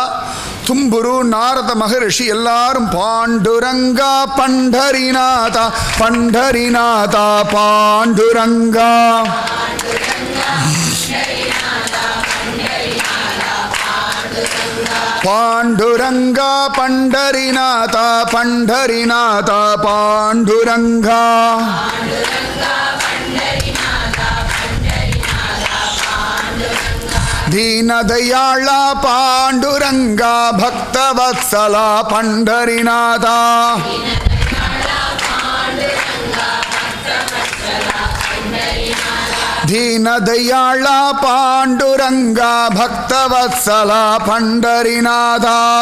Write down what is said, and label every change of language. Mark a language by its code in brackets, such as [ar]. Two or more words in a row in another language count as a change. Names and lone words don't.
[ta] தும்புரு நாரத மகரிஷி எல்லாரும் பாண்டுரங்கா பண்டரிநாதா பண்டரிநாதா பாண்டுரங்கா. பாண்டுரங்கா பண்டரிநாதா பண்டரிநாதா பாண்டுரங்கா. [mr] दीनदयाळा पांडुरंगा भक्तवत्सला पंढरीनाथा. दीनदयाळा पांडुरंगा भक्तवत्सला पंढरीनाथा.